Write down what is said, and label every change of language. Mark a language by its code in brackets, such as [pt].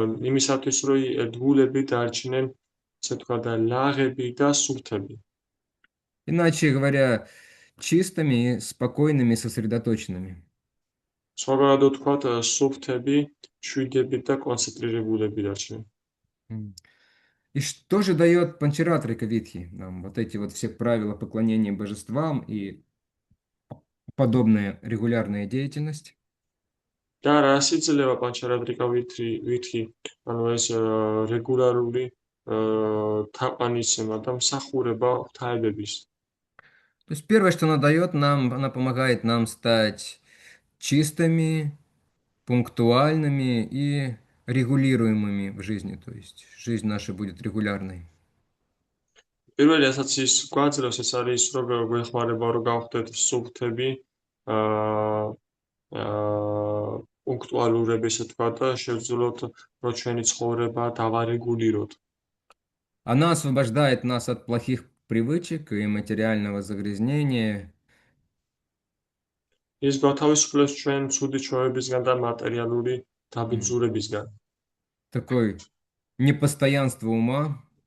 [ka] იმისათვის, რომ ერთგულები დარჩნენ, ესე თქვა და ლაღები და სუფთები. [ru] Иначе говоря, чистыми, спокойными, сосредоточенными. [ka] სხვაგვარად ვთქვათ, სუფთები, შვიდები და კონცენტრირებულები დარჩნენ. [ru] И что же дает Панчаратрика Витхи нам? Вот эти вот все правила поклонения божествам и подобная регулярная деятельность. [ka] და რას იძლევა პანჩარატრიკა ვითი, ანუ ეს რეგულარული თაყვანისცემა და მსახურება ღვთაებების. [ru] То есть первое, что она дает нам, она помогает нам стать чистыми, пунктуальными и регулируемыми в жизни. То есть жизнь наша будет регулярной. [ka] პირველი რასაც ის გვაძლევს, ეს არის რომ გვეხმარება რომ გავხდეთ სუფთები, პუნქტუალურები, ესე თქვა და შევძლოთ რომ ჩვენი ცხოვრება დავარეგულიროთ. [ru] Она освобождает нас от плохих привычек и материального загрязнения. [ka] ის გათავისუფლებს ჩვენ ცუდი ჩვევებისგან და მატერიალური დაბინძურებისგან. [ru] Такое непостоянство ума.